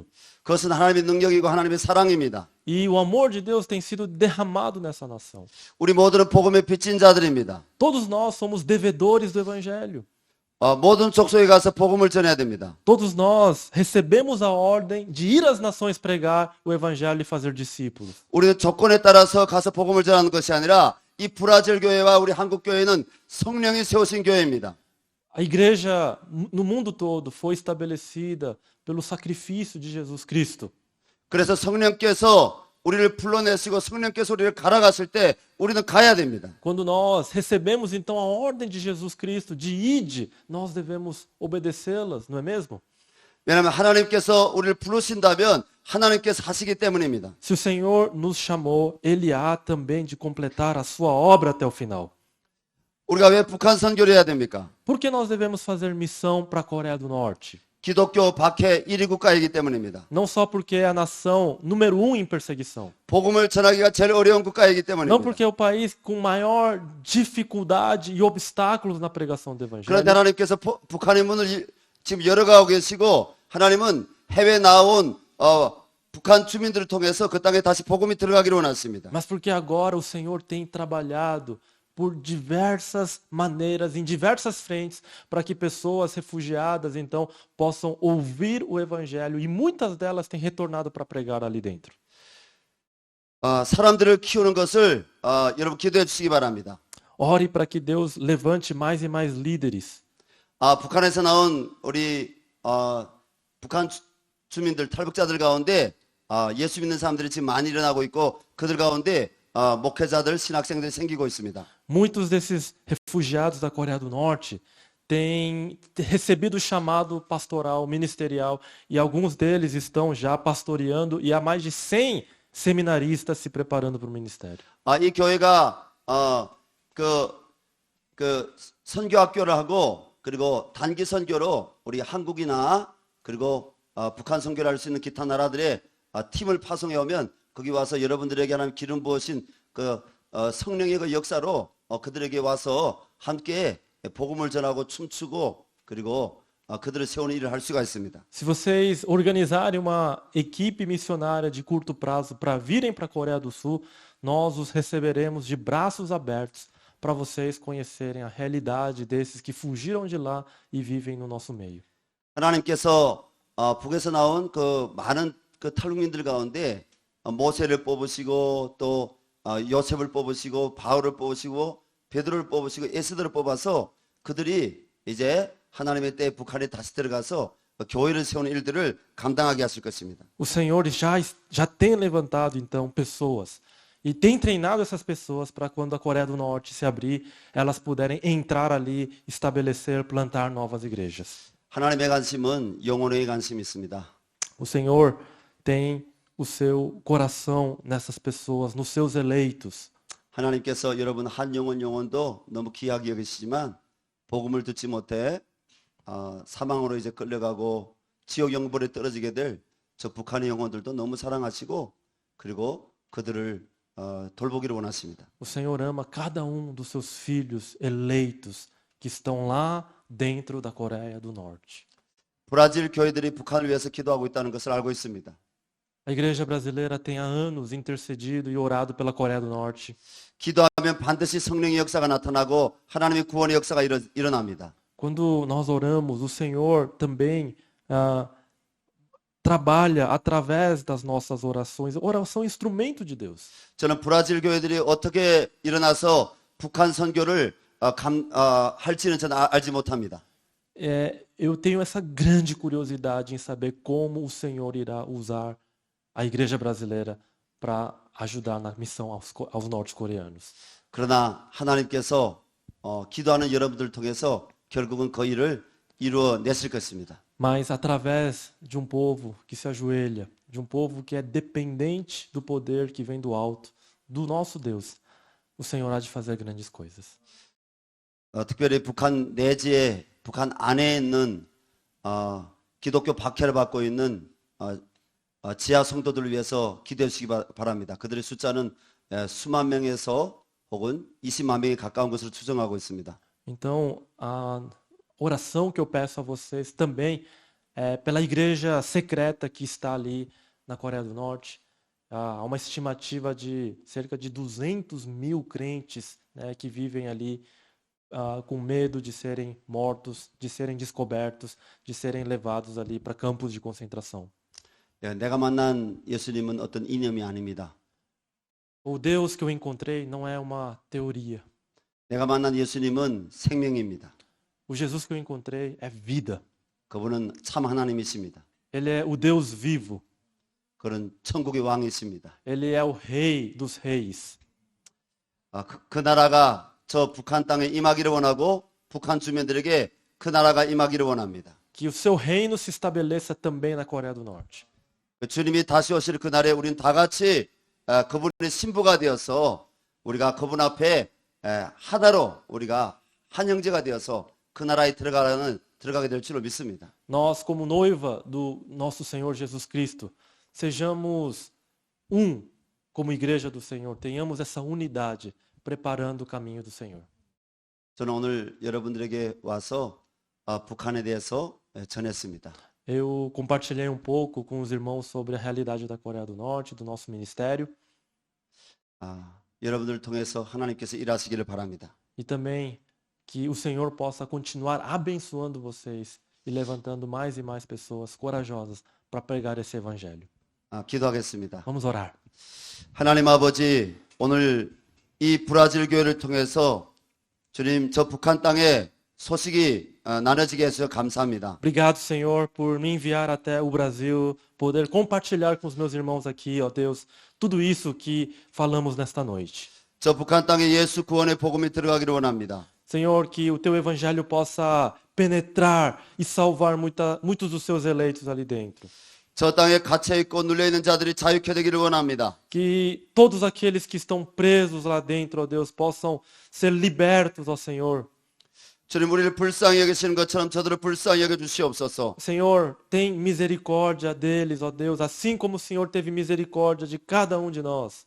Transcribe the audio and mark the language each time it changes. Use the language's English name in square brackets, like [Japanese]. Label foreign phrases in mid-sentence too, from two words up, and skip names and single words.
[Korean] 그것은 하나님의 능력이고 하나님의 사랑입니다. [Portuguese] E o amor de Deus tem sido derramado nessa nação. [Korean] 우리 모두는 복음의 빚진 자들입니다. [Portuguese] Todos nós somos devedores do evangelho. [Korean] 모든 족속에 가서 복음을 전해야 됩니다. [Portuguese] Todos nós recebemos a ordem de ir às nações pregar o evangelho e fazer discípulos. [Korean] 우리는 조건에 따라서 가서 복음을 전하는 것이 아니라 이 브라질 교회와 우리 한국 교회는 성령이 세우신 교회입니다. [Portuguese] A igreja no mundo todo foi estabelecida pelo sacrifício de Jesus Cristo. [Korean] 그래서 성령께서 우리를 불러내시고 성령께서 우리를 갈아갔을 때 우리는 가야 됩니다. [Portuguese] Quando nós recebemos então a ordem de Jesus Cristo de ide, nós devemos obedecê-las, não é mesmo? [Korean] 왜냐하면 하나님께서 우리를 부르신다면 하나님께서 하시기 때문입니다. [Portuguese] Se o Senhor nos chamou, Ele há também de completar a sua obra até o final. [Korean] 우리가 왜 북한 선교를 해야 됩니까? [Portuguese] Por que nós devemos fazer missão para a Coreia do Norte? [Korean] 기독교 박해 1위 국가이기 때문입니다. [Portuguese] Não só porque é a nação número 1 em perseguição. [Korean] 복음을 전하기가 제일 어려운 국가이기 [Portuguese] Não [Korean] 때문입니다. [Portuguese] porque é o país com maior dificuldade e obstáculos na pregação do Evangelho. [Korean] 그런데 하나님께서 북한의 문을 지금 열어가고 계시고 하나님은 해외 나온 북한 주민들을 통해서 그 땅에 다시 복음이 들어가기를 원하십니다. [Portuguese] Mas porque agora o Senhor tem trabalhado por diversas maneiras, em diversas frentes, para que pessoas refugiadas, então, possam ouvir o Evangelho. E muitas delas têm retornado para pregar ali dentro. [Korean] 사람들을 키우는 것을 여러분 기도해 주시기 바랍니다. [Portuguese] Ore para que Deus levante mais e mais líderes. [Korean] 북한에서 나온 우리 북한 주민들, 탈북자들 가운데 예수 믿는 사람들이 지금 많이 일어나고 있고 그들 가운데 목회자들, 신학생들이 생기고 있습니다. [Portuguese] Muitos desses refugiados da Coreia do Norte têm recebido o chamado pastoral, ministerial, e alguns deles estão já pastoreando, e há mais de 100 seminaristas se preparando para o ministério. [Korean] 이 교회가 그 선교학교를 하고 그리고 단기 선교로 우리 한국이나 그리고 북한 선교를 할 수 있는 기타 나라들의 팀을 파송해 오면 거기 와서 여러분들에게 하나님 기름 부으신 그 성령의 그 역사로 그들에게 와서 함께 복음을 전하고 춤추고 그리고 그들을 세우는 일을 할 수가 있습니다. [Portuguese] Se vocês organizarem uma equipe missionária de curto prazo para virem para a Coreia do Sul, nós os receberemos de braços abertos para vocês conhecerem a realidade desses que fugiram de lá e vivem no nosso meio. [Korean] 하나님께서 북에서 나온 그 많은 그 탈북민들 가운데 모세를 뽑으시고 또 요셉을 뽑으시고 바울을 뽑으시고 베드로를 뽑으시고 에스더를 뽑아서 그들이 이제 하나님의 때에 북한에 다시 들어가서 교회를 세우는 일들을 감당하게 하실 것입니다. [Portuguese] O Senhor já tem levantado então pessoas e tem treinado essas pessoas para quando a Coreia do Norte se abrir, elas puderem entrar ali, estabelecer, plantar novas igrejas. [Korean] 하나님의 관심은 영혼의 관심이 있습니다. [Portuguese] O Senhor tem o seu coração nessas pessoas, nos seus eleitos. [Korean] 하나님께서 여러분 한 영혼도 너무 귀하게 여기시지만 복음을 듣지 못해 사망으로 이제 끌려가고 지옥 영벌에 떨어지게 될 저 북한의 영혼들도 너무 사랑하시고 그리고 그들을 돌보기를 원하십니다. [Portuguese] O Senhor ama cada dos seus filhos eleitos que estão lá dentro da Coreia do Norte. [Korean] 브라질 교회들이 북한을 위해서 기도하고 있다는 것을 알고 있습니다. [Portuguese] A igreja brasileira tem há anos intercedido e orado pela Coreia do Norte. [Korean] 기도하면 반드시 성령의 역사가 나타나고 하나님의 구원의 역사가 일어납니다. [Portuguese] Quando nós oramos, o Senhor também trabalha através das nossas orações. Oração é instrumento de Deus. [Korean] 저는 브라질 교회들이 어떻게 일어나서 북한 선교를 할지는 저는 알지 못합니다. [Portuguese] Eu tenho essa grande curiosidade em saber como o Senhor irá usar a igreja brasileira para ajudar na missão aos norte-coreanos. [Korean] 그러나 하나님께서 기도하는 여러분들을 통해서 결국은 그 일을 이루어내실 것입니다. [Portuguese] Mas através de povo que se ajoelha, de povo que é dependente do poder que vem do alto, do nosso Deus, o Senhor há de fazer grandes coisas. [Korean] 특별히 북한 내지에 북한 안에 있는 기독교 박해를 받고 있는 지하 성도들을 위해서 기도해 주시기 바랍니다. 그들의 숫자는 수만 명에서 혹은 20만 명에 가까운 것으로 추정하고 있습니다. [Portuguese] Então, a oração que eu peço a vocês também é pela igreja secreta que está ali na Coreia do Norte. Há uma estimativa de cerca de 200 mil crentes, né, que vivem ali com medo de serem mortos, de serem descobertos, de serem levados ali para campos de concentração. [Korean] 예, 내가 만난 예수님은 어떤 이념이 아닙니다. [Portuguese] O Deus que eu encontrei não é uma teoria. [Korean] 내가 만난 예수님은 생명입니다. [Portuguese] O Jesus que eu encontrei é vida. [Korean] 그분은 참 하나님이십니다. [Portuguese] Ele é o Deus vivo. [Korean] 그는 천국의 왕이십니다. [Portuguese] Ele é o Rei dos Reis. [Korean] 그 나라가 저 북한 땅에 임하기를 원하고 북한 주민들에게 그 나라가 임하기를 원합니다. [Portuguese] Que o seu reino se estabeleça também na Coreia do Norte. [Korean] 주님이 다시 오실 그날에 우린 다 같이 그분의 신부가 되어서 우리가 그분 앞에 하나로 우리가 한 형제가 되어서 그 나라에 들어가게 될 줄로 믿습니다. [Portuguese] Nós, como noiva do nosso Senhor Jesus Cristo, sejamos como igreja do Senhor, tenhamos essa unidade, preparando o caminho do Senhor. [Korean] 저는 오늘 여러분들에게 와서 북한에 대해서 전했습니다. [Portuguese] Eu compartilhei um pouco com os irmãos sobre a realidade da Coreia do Norte, do nosso ministério, [Korean] 여러분들을 통해서 하나님께서 일하시기를 바랍니다. [Portuguese] e também que o Senhor possa continuar abençoando vocês e levantando mais e mais pessoas corajosas para pregar esse evangelho. [Korean] 기도하겠습니다. [Portuguese] Vamos orar. [Korean] 하나님 아버지, 오늘 이 브라질 교회를 통해서 주님 저 북한 땅에 소식이 나눠지게 해서 감사합니다. [Portuguese] Obrigado, Senhor, por me enviar até o Brasil, poder compartilhar com os meus irmãos aqui, ó Deus, tudo isso que falamos nesta noite. [Korean] 저 북한 땅에 예수 구원의 복음이 들어가기를 원합니다. [Portuguese] Senhor, que o teu evangelho possa penetrar e salvar muitos dos seus eleitos ali dentro. [Korean] 저 땅에 갇혀 있고 눌려 있는 자들이 자유케 되기를 원합니다. [Portuguese] Que todos aqueles que estão presos lá dentro, ó Deus, possam ser libertos, ó Senhor. [Korean] 주님 우리를 불쌍히 여기시는 것처럼 저들을 불쌍히 여겨 주시옵소서. [Portuguese] Senhor, tem misericórdia deles, ó Deus, assim como o Senhor teve misericórdia de cada de nós.